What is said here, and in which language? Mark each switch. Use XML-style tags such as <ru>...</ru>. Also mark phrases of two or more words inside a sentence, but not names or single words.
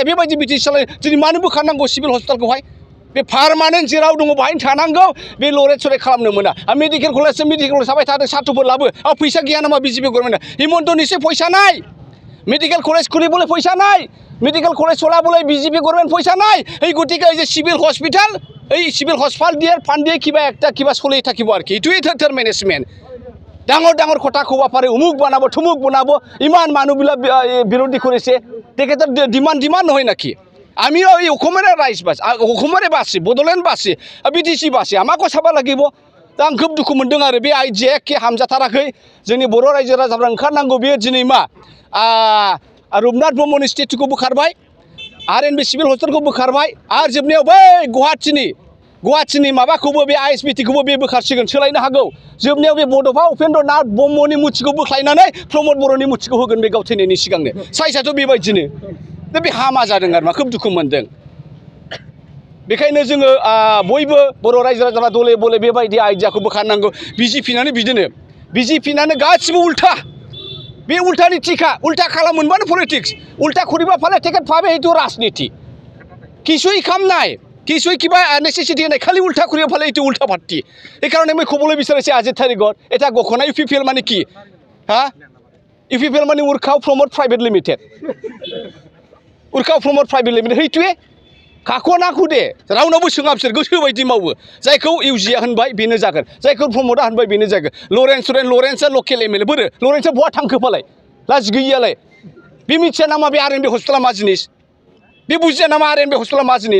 <brx>बेबायदि बिटिसि सालाय दिनै मानो बोखारनांगौ सिभिल हस्पिटालखौहाय? बे पारमानेन्ट जेराव दङ बाहायनो थानांगौ। बे लरेट सरेट खालामनो मोना।</brx> <en>medical college</en> <brx>जाबाय थादों, साथ्रफोर लाबो। फैसा गैया नामा बिजेपि गभर्नमेन्टआ? हिमन्तनिसे फैसा नाय।</brx> <en>medical college</en> <brx>खुलिबोले फैसा नाय।</brx> <en>medical college</en> <brx>चलाबोले बिजेपि गभर्नमेन्ट फैसा नाय।</brx> <as>এই গতিকে এই যে</as> <en>civil hospital,</en> <as>এই</as> <en>civil hospital</en> <as>দিয়ে ফান্ড দিয়ে কিবা চলি থাকিব আর কি। এইটোৱেই থাৰ মেনেজমেণ্ট। ডাঙৰ কথা ক'ব পাৰে, উমুক বনাব থুমুক বনাব। ইমান মানুহবিলাক বিৰোধী কৰিছে। তেখেতৰ ডিমাণ্ড নহয় নাকি? আমিও এই অসমৰে ৰাইজবাসী, অসমৰে বাসী, বড'লেণ্ডবাসী, বিটিসি বাসী, আমাকো চাব লাগিব।</as> <brx>दा आं खोब दुखु मोनदों आरो बे आइडिया एखे हामजाथाराखै। जोंनि बर' रायजो राजाफ्रा ओंखारनांगौ। बेयो दिनै मा रुपनाथ ब्रह्मनि स्टेचुखौ बोखारबाय, आरएनबि सिभिल हस्पिटालखौ बोखारबाय, आरो जोबनायाव बै गुवाहाटीनि माबाखौबो बे ISBTखौबो बे बोखारसिगोन, सोलायनो हागौ। जोबनायाव बे बड'फा उपेन्द्र नाथ ब्रह्मनि मुर्तिखौ बोख्लायनानै प्रमद बर'नि मुर्तिखौ होगोन बे गाव थैनायनि सिगांनो। साइसआथ' बेबायदिनो। दा बे हामा जादों आरो मा, खोब दुखु मोनदों। बेखायनो जोङो बयबो बर' रायजो राजाफ्रा दले बले बेबायदि आइडियाखौ बोखारनांगौ। बिजेपिनानो बिदिनो, बिजेपिनानो गासिबो उल्टा। बे उल्टानि टिका, उल्टा खालामोनबानो पलिटिक्स, उल्टा करिबा फाले टिकेट पाबे এইটো राजनीति।</brx> <as>কিছুই কাম নাই, কিছুই কিবা নেসেসিটি নাই, খালি উল্টা করিব ফালে এইটো উল্টা পার্টি। এই কারণে মই ক'বলৈ বিচাৰিছে আজিৰ তাৰিখত এটা ঘোষণা UPPL মানে কি? UPPL মানে Urkao</as> <en>Promote Private Limited।</en> <as>Urkao</as> <en>Promote Private Limited</en> <as>সেইটোৱে।</as> <brx>काको नाखौ दे रावनावबो सोङा बिसोर गोसो बायदि मावो। जायखौ इउजिया होनबाय बेनो जागोन, जायखौ प्रमदआ होनबाय बेनो जागोन। लरेन्सआ लकेल MLA। बोरो लरेन्सआ बहा थांखो फालाय? लाज गैयियालाय। बे मिथिया नामा बे आरएनबि हस्पिटाला मा जिनिस? बे बुजिया नामा आरएनबि हस्पिटाला मा जिनिस?</brx>